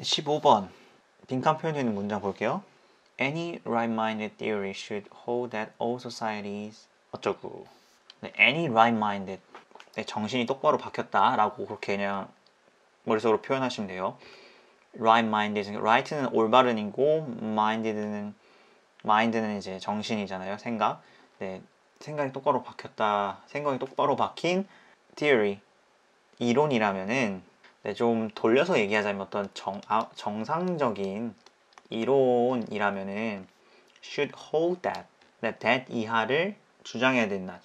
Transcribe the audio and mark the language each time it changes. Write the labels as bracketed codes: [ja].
[ko] 5번 빈칸 표현되어 있는 문장 볼게요. [en] Any right-minded theory should hold that all societies [ko] 어쩌고. 네, [en] any right-minded [ko] 네, 정신이 똑바로 박혔다 라고 그렇게 그냥 머릿속으로 표현하시면 돼요. right-minded, right는 올바른이고 mind는 이제 정신이잖아요. 생각. 네, 생각이 똑바로 박혔다. 생각이 똑바로 박힌 theory 이론이라면은 네, 좀 돌려서 얘기하자면 어떤 정상적인 이론이라면은 [en] should hold that, that [ko] 이하를 주장해야 된다.